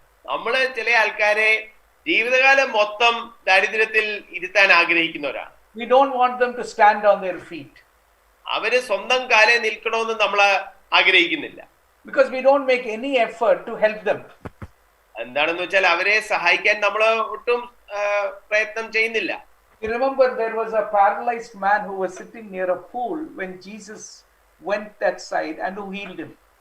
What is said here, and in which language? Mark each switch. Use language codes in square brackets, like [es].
[ml] നമ്മള് ചില ആൾക്കാരെ ജീവിതകാലം മൊത്തം ദാരിദ്ര്യത്തിൽ ഇരുത്താൻ ആഗ്രഹിക്കുന്നവരാണ്. [en] We don't want them to stand on their feet. [ml] അവര് സ്വന്തം കാലേ നിൽക്കണമെന്ന് നമ്മൾ ആഗ്രഹിക്കുന്നില്ല. [en] Because we don't make any effort to help them. [ml] എന്താണെന്ന് വെച്ചാൽ അവരെ സഹായിക്കാൻ നമ്മൾ ഒട്ടും പ്രയത്നം ചെയ്യുന്നില്ല. [en] You remember there was a paralyzed man who was sitting near a pool when Jesus went that side and who healed him.